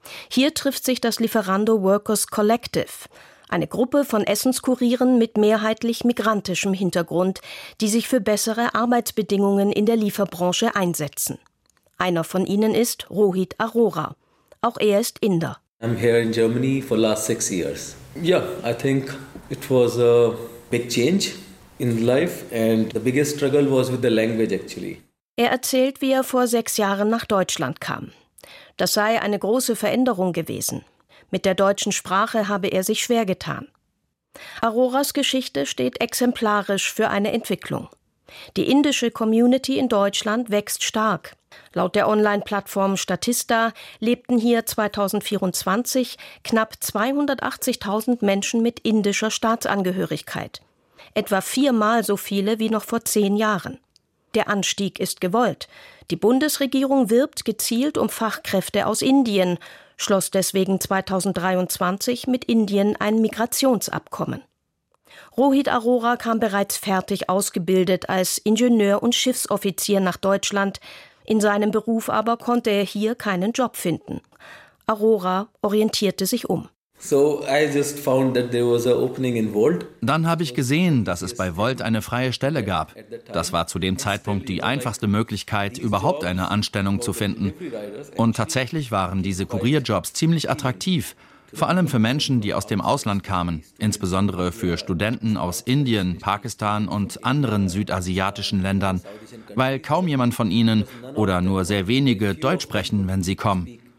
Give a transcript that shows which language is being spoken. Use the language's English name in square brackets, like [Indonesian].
[German] Hier trifft sich das Lieferando Workers Collective, eine Gruppe von Essenskurieren mit mehrheitlich migrantischem Hintergrund, die sich für bessere Arbeitsbedingungen in der Lieferbranche einsetzen. Einer von ihnen ist Rohit Arora. Auch er ist Inder. [English] I'm here in Germany for last 6 years. Yeah, I think it was a big change in life and the biggest struggle was with the language actually. [German] Er erzählt, wie er vor 6 Jahren nach Deutschland kam. Das sei eine große Veränderung gewesen. Mit der deutschen Sprache habe er sich schwer getan. Aroras Geschichte steht exemplarisch für eine Entwicklung. Die indische Community in Deutschland wächst stark. Laut der Online-Plattform Statista lebten hier 2024 knapp 280.000 Menschen mit indischer Staatsangehörigkeit. Etwa 4-mal so viele wie noch vor 10 Jahren. Der Anstieg ist gewollt. Die Bundesregierung wirbt gezielt um Fachkräfte aus Indien, schloss deswegen 2023 mit Indien ein Migrationsabkommen. Rohit Arora kam bereits fertig ausgebildet als Ingenieur und Schiffsoffizier nach Deutschland. In seinem Beruf aber konnte er hier keinen Job finden. Arora orientierte sich um. [English] So I just found that there was an opening in Volt. [German] Dann habe ich gesehen, dass es bei Volt eine freie Stelle gab. Das war zu dem Zeitpunkt die einfachste Möglichkeit, überhaupt eine Anstellung zu finden. Und tatsächlich waren diese Kurierjobs ziemlich attraktiv, vor allem für Menschen, die aus dem Ausland kamen, insbesondere für Studenten aus Indien, Pakistan und anderen südasiatischen Ländern, weil kaum jemand von ihnen oder nur sehr wenige Deutsch sprechen, wenn sie kommen.